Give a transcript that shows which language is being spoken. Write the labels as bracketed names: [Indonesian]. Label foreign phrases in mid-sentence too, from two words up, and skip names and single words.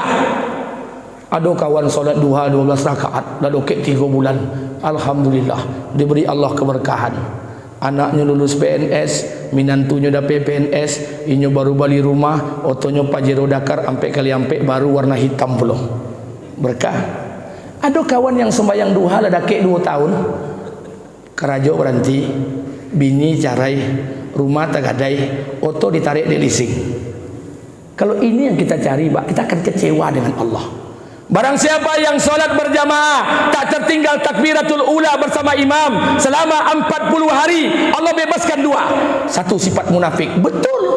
[Indonesian] Ada kawan sholat duha 12 rakaat, dah dokek 3 bulan, alhamdulillah, diberi Allah keberkahan. Anaknya lulus PNS, minantunya dah PNS, inyo baru balik rumah, otonya Pajero Dakar sampai kali sampai baru warna hitam belum. [Minangkabau] Berkah. Ada kawan yang sembahyang duha lah dakek 2 tahun, kerajo berhenti, bini carai, rumah tagadai, oto ditarik di leasing. [Indonesian] Kalau ini yang kita cari, Pak, kita akan kecewa dengan Allah. Barang siapa yang solat berjamaah tak tertinggal takbiratul ula bersama imam selama 40 hari, Allah bebaskan 2. Satu, sifat munafik.